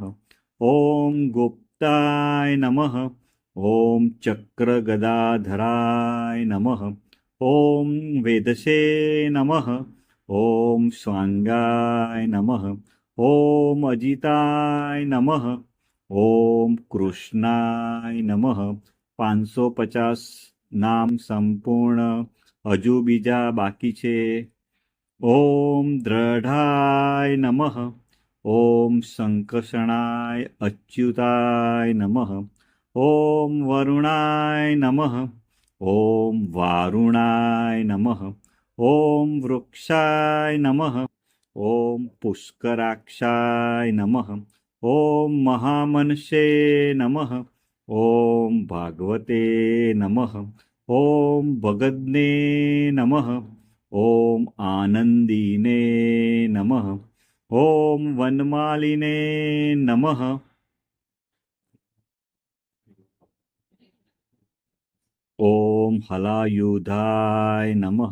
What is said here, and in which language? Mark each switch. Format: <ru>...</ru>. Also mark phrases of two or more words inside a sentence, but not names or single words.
<sa>ॐ गुप्ताय नमः। ॐ चक्रगदाधराय नमः। ॐ वेदसे नमः। ॐ स्वाङ्गाय नमः। ॐ अजिताय नमः। ॐ कृष्णाय नमः।</sa> <gu>550 નામ સંપૂર્ણ, હજુ બીજા બાકી છે.</gu> <sa>ओम द्रढाय नमः. ओम संकर्षणाय अच्युताय नमः. ओम वरुणाय नमः. ओम वारुणाय नमः. ओम वृक्षाय नमः. ओम पुष्कराक्षाय नमः. ओम महामनसे नमः. ॐ भागवते नमः. ॐ भगद्ने नमः. ॐ आनन्दीने नमः. ॐ वनमालिने नमः. ॐ हलायुधाय नमः.</sa>